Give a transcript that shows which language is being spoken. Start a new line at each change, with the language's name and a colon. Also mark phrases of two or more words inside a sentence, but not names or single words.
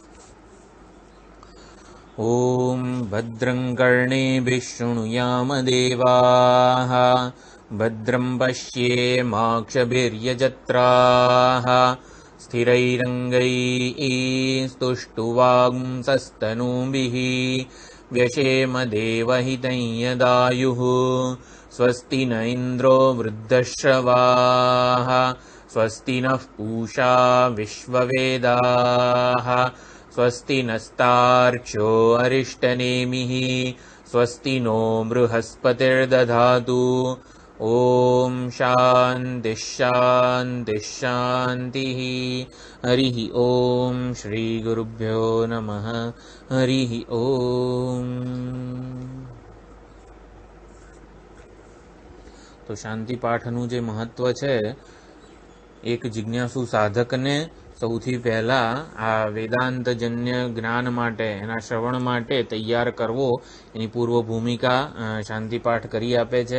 Sanskrit: ઓમ ભદ્રં કર્ણેભિઃ શૃણુયામ દેવાઃ ભદ્રં પશ્યેમાક્ષભિર્યજત્રાઃ સ્થિરૈરङ्गैस्तुष्टुवांसस्तनूभिः व्यशेम देवहितं यदायुः स्वस्ति न इन्द्रो वृद्धश्रवाः स्वस्ति नः पूषा विश्ववेदाः स्वस्ति नस्तार्क्ष्यो अरिष्टनेमिः स्वस्ति नो बृहस्पतिर्दधातु. ओम शांति शांति शांति. हरिः ओम श्री गुरुभ्यो नमः. हरिः ओम.
Gujarati: તો શાંતિ પાઠનું જે મહત્વ છે એક જિજ્ઞાસુ સાધકને સૌથી પહેલા આ વેદાંતજન્ય જ્ઞાન માટે એના શ્રવણ માટે તૈયાર કરવો એની પૂર્વ ભૂમિકા શાંતિપાઠ કરી આપે છે.